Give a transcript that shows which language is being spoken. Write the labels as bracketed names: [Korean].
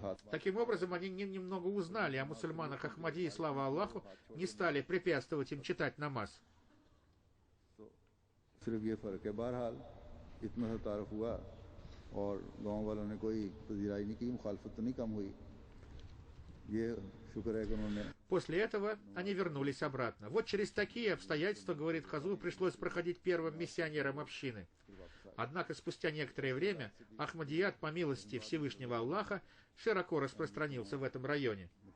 [Russian] Таким образом, они немного узнали о мусульманах Ахмади, и слава Аллаху, не стали препятствовать им читать намаз. [Hindi] सिर्फ ये फ़र्क है। बहरहाल इतना सा तारुफ हुआ और गांव वालों ने कोई पजीराई नहीं की, मुखालफत तो नहीं कम हुई। ये शुक्र है कि उन्होंने। [Russian] После этого они вернулись обратно. Вот через такие обстоятельства, говорит Хазур, пришлось проходить первым миссионерам общины. Однако спустя некоторое время Ахмадият, по милости Всевышнего Аллаха, широко распространился в этом районе.